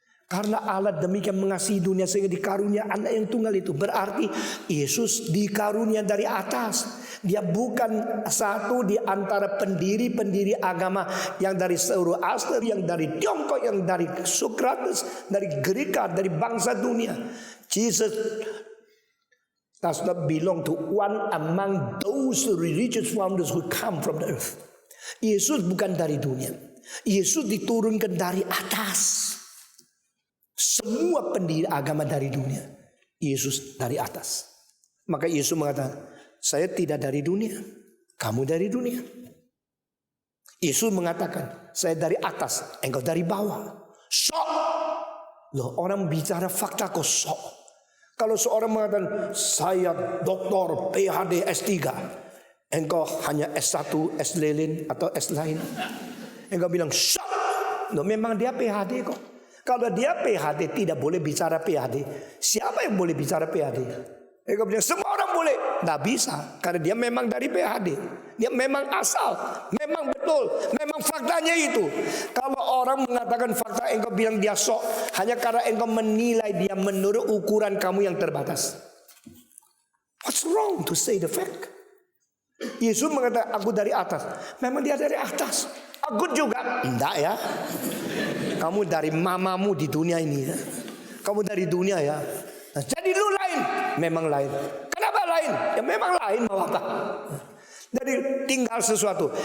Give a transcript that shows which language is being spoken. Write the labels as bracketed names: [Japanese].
[Indonesian] Karena Allah demikian mengasihi dunia sehingga dikarunia anak yang tunggal itu, berarti Yesus dikarunia dari atas. Dia bukan satu di antara pendiri-pendiri agama yang dari seluruh Asia, yang dari Tiongkok, yang dari Socrates, dari Greka, dari bangsa dunia. [English] Jesus does not belong to one among those religious founders who come from the earth. [Indonesian] Yesus bukan dari dunia. Yesus diturunkan dari atas. Semua pendiri agama dari dunia, Yesus dari atas. Maka Yesus mengatakan, saya tidak dari dunia, kamu dari dunia. Yesus mengatakan, saya dari atas, engkau dari bawah. Sok. Loh, orang bicara fakta kok sok. Kalau seorang mengatakan, saya doktor, PhD, S3, engkau hanya S1, S lilin atau S lain, engkau bilang sok. Loh, memang dia PhD kok. Kalau dia PhD tidak boleh bicara PhD, siapa yang boleh bicara PhD? Engkau bilang semua orang boleh. Tidak bisa, karena dia memang dari PhD. Dia memang asal, memang betul, memang faktanya itu. Kalau orang mengatakan fakta, engkau bilang dia sok, hanya karena engkau menilai dia menurut ukuran kamu yang terbatas. [English] What's wrong to say the fact? [Indonesian] Yesus mengatakan aku dari atas. Memang dia dari atas. Aku juga enggak ya. Kamu dari mamamu di dunia ini ya. Kamu dari dunia ya. Nah, jadi lu lain. Memang lain. Kenapa lain? Ya memang lain, mau apa? Jadi tinggal sesuatu.